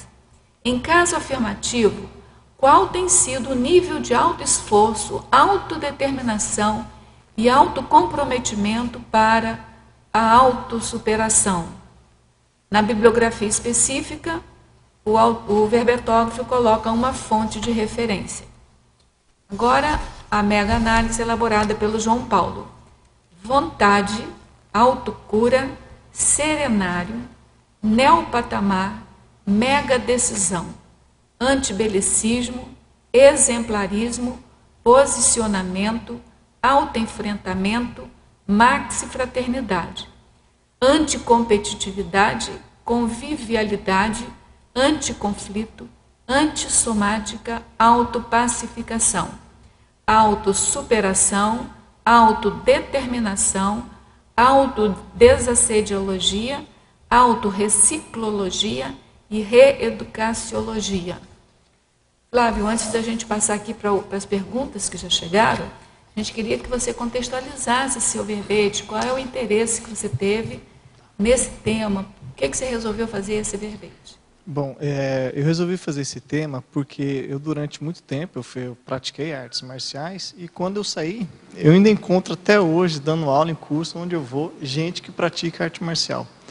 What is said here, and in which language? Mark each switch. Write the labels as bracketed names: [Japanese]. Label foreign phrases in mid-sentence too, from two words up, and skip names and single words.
[Portuguese] Em caso afirmativo, qual tem sido o nível de autoesforço, autodeterminação e autocomprometimento para a autossuperação. Na bibliografia específica, o verbetógrafo coloca uma fonte de referência. Agora, a mega-análise elaborada pelo João Paulo. Vontade, autocura, serenário, neopatamar, mega-decisão, antibelicismo, exemplarismo, posicionamento, autoenfrentamento, maxifraternidade, anticompetitividade, convivialidade, anticonflito, antissomática, autopacificação, autossuperação, autodeterminação, autodesassediologia, autorreciclologia e reeducaciologia. Flávio, antes da gente passar aqui para as perguntas que já chegaram, a gente queria que você contextualizasse seu verbete, qual é o interesse que você teve nesse tema, por que você resolveu fazer esse verbete? Bom, eu resolvi fazer esse tema porque eu, durante muito tempo, eu pratiquei artes marciais e quando eu saí, eu ainda encontro até hoje, dando aula em curso, onde eu vou, gente que pratica arte marcial.